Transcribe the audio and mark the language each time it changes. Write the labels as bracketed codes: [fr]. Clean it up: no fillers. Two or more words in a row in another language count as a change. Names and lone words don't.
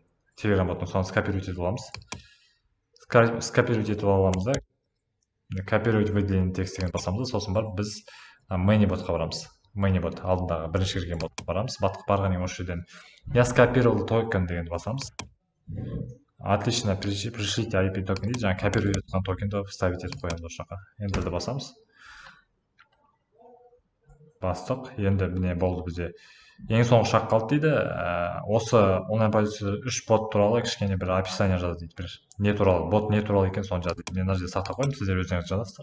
[kk] Telegram ботын соны скопировать етіп аламыз. Скопировать етіп аламыз да. [ru] Копировать выделение текст [kk] деген басамыз, сосын барып біз Many ботқа барамыз. Many бот алдындағы бірінші кірген ботқа барамыз. Барған ең осы жерден [ru] я скопировал токен [kk] дегенді басамыз. [ru] Отлично, пришлите IP токен [kk] дейді, жаңа копировать еткен токенді вставить етіп қоямыз осы жаққа. Енді де басамыз. Бастық, енді міне болды бізде. Ең соңғы шақ қалды дейді. Осы онлайн продюсер 3 бот туралы кішкене бір описание жазды дейді. Бір не туралы, бот не туралы екен соны жазды. Мен мына жерде сақтап қойдым, сіздер өздеріңіз жазасыздар.